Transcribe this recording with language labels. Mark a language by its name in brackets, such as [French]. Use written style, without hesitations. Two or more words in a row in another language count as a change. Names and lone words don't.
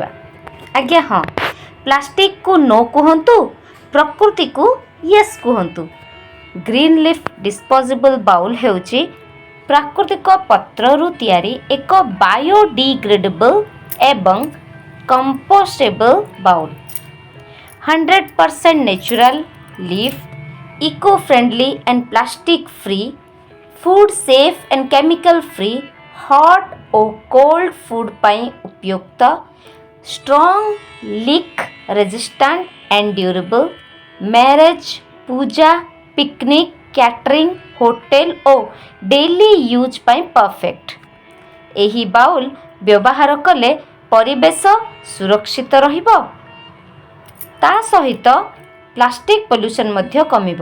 [Odia] ଆଜ୍ଞା ହଁ, ପ୍ଲାଷ୍ଟିକକୁ ନୋ କୁହନ୍ତୁ, ପ୍ରକୃତିକୁ ୟେସ୍ କୁହନ୍ତୁ। [English] green leaf disposable bowl [Odia] ହେଉଛି ପ୍ରାକୃତିକ ପତ୍ରରୁ ତିଆରି ଏକ ବାୟୋଡିଗ୍ରେଡେବଲ୍ ଏବଂ [English] compostable bowl. 100% natural leaf, eco-friendly and plastic free, food safe and chemical free, [Hindi] हॉट और कोल्ड फूड [Odia] ପାଇଁ ଉପଯୁକ୍ତ, [English] strong leak resistant and durable, [Odia] ମ୍ୟାରେଜ୍, ପୂଜା, ପିକନିକ୍, କ୍ୟାଟରିଂ, ହୋଟେଲ ଓ [English] daily use [Odia] ପାଇଁ ପରଫେକ୍ଟ। ଏହି ବାଉଲ୍ ବ୍ୟବହାର କଲେ ପରିବେଶ ସୁରକ୍ଷିତ ରହିବ, ତା ସହିତ [English] plastic pollution [Odia] ମଧ୍ୟ କମିବ।